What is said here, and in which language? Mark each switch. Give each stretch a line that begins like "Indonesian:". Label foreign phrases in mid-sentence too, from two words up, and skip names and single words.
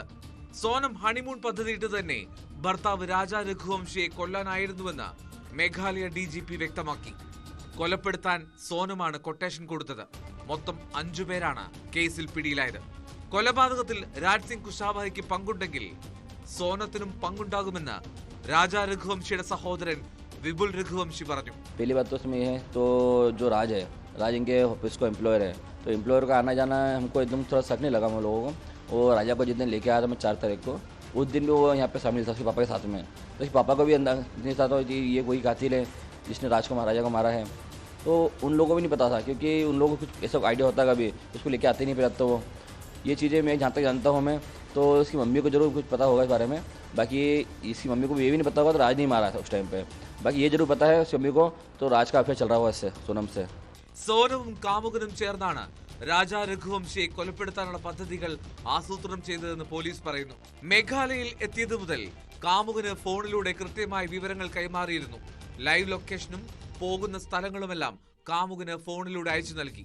Malayalam: സോനം ഹണിമൂൺ പദ്ധതിയിട്ട് തന്നെ ഭർത്താവ് രാജാ രഘുവംശിയെ കൊല്ലാനായിരുന്നുവെന്ന് മേഘാലയ DGP വ്യക്തമാക്കി. കൊലപ്പെടുത്താൻ സോനമാണ് കൊട്ടേഷൻ കൊടുത്തത്. മൊത്തം 5 പേരാണ് കേസിൽ പിടിയിലായത്. കൊലപാതകത്തിൽ രാജ് സിംഗ് കുശാവഹയ്ക്ക് പങ്കുണ്ടെങ്കിൽ സോനത്തിനും പങ്കുണ്ടാകുമെന്ന് രാജാ രഘുവംശിയുടെ സഹോദരൻ വിപുൽ രഘുവംശി പറഞ്ഞു.
Hindi: पहली बात तो इसमें है तो जो राज है, राज इनके ऑफिस को एम्प्लॉयर है, तो एम्प्लॉयर का आना जाना हमको एकदम थोड़ा शक नहीं लगा हम लोगों को. वो राजा को जिस दिन लेके आया था मैं 4 तारीख को, उस दिन भी वो यहाँ पे शामिल था उसके पापा के साथ में. तो उसके पापा को भी अंदाज नहीं था तो ये कोई कातिल है जिसने राजा को मारा है. तो उन लोगों को भी नहीं पता था, क्योंकि उन लोगों को कुछ ऐसा आइडिया होता है कभी उसको लेके आते नहीं फिर. तो ये चीज़ें मैं जहाँ तक जानता हूँ मैं, तो इसकी मम्मी को जरूर कुछ पता होगा इस बारे में. बाकी इसकी मम्मी को ये भी नहीं पता होगा तो राज नहीं मारा था उस टाइम पे. बाकी ये जरूर पता है उसकी मम्मी को, तो राज का अफेयर चल रहा हुआ इससे सोनम से.
Malayalam: സോനവും കാമുകനും ചേർന്നാണ് രാജാ രഘുവംശിയെ കൊലപ്പെടുത്താനുള്ള പദ്ധതികൾ ആസൂത്രണം ചെയ്തതെന്ന് പോലീസ് പറയുന്നു. മേഘാലയയിൽ എത്തിയത് മുതൽ കാമുകന് ഫോണിലൂടെ കൃത്യമായ വിവരങ്ങൾ കൈമാറിയിരുന്നു. ലൈവ് ലൊക്കേഷനും പോകുന്ന സ്ഥലങ്ങളുമെല്ലാം കാമുകന് ഫോണിലൂടെ അയച്ചു നൽകി.